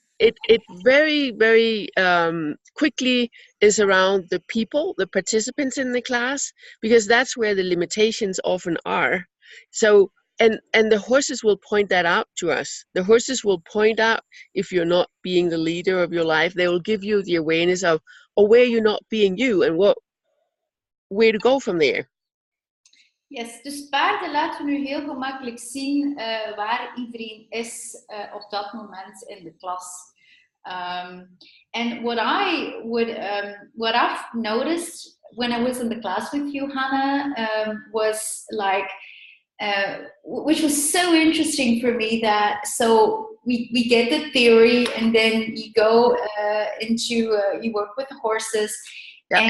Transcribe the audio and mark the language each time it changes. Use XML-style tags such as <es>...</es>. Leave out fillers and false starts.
<en>it very quickly is around the people, the participants in the class, because that's where the limitations often are. So and the horses will point that out to us. The horses will point out if you're not being the leader of your life. They will give you the awareness of or where you're not being you and where to go from there.</en> <nl>Yes, dus paarden laten we nu heel gemakkelijk zien waar iedereen is op dat moment in de klas.</nl> <en>And what I've noticed when I was in the class with you, Hanne, was like, which was so interesting for me, that so we get the theory, and then you go into you work with the horses. Yep.</en>